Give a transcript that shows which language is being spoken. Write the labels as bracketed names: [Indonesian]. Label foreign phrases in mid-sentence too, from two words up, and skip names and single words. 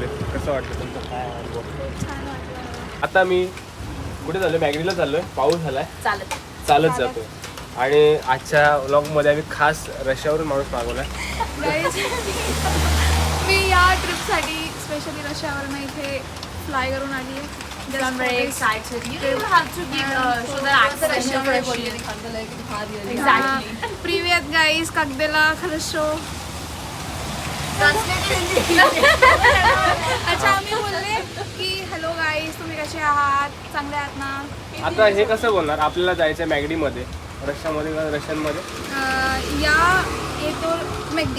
[Marathi] कसं वाटतं तुमचं काय अनुभव. आता मी कुठे चाललो मॅगडीला चाललोय. पाऊस झालाय चालत जातो आणि आजच्या व्लॉगमध्ये आम्ही खास रशियावरून माणूस मागवला. मी या ट्रिपसाठी स्पेशली रशियावरून इथे फ्लाय करून आली आहे. [English] I'm very excited. You have to give so that accent of Russian. Exactly. [Russian] Привет, guys. Как дела? Хорошо. [Marathi] अच्छा आम्ही बोलले की [English] hello guys [Marathi] गाईस, तुम्ही कसे आहात? चांगले आहात ना? आता हे कसं बोलणार, आपल्याला जायचं आहे मॅगडीमध्ये, रशियामध्ये का रशियनमध्ये? या येतो मॅगडी.